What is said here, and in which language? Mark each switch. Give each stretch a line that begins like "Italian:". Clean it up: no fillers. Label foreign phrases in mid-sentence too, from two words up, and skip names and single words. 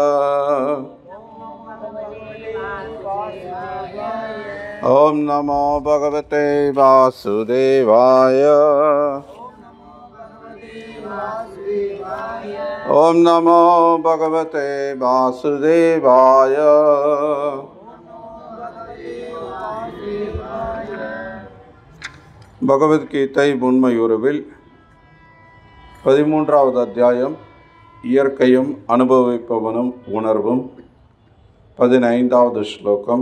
Sanskrit: ओम नमो भगवते वासुदेवाय। ओम नमो भगवते वासुदेवाय।
Tamil: பகவத்கீதை உண்மையுருவில் 13வது அத்தியாயம் இயற்கையும் அனுபவிப்பவனும் உணர்வும். 15வது ஸ்லோகம்.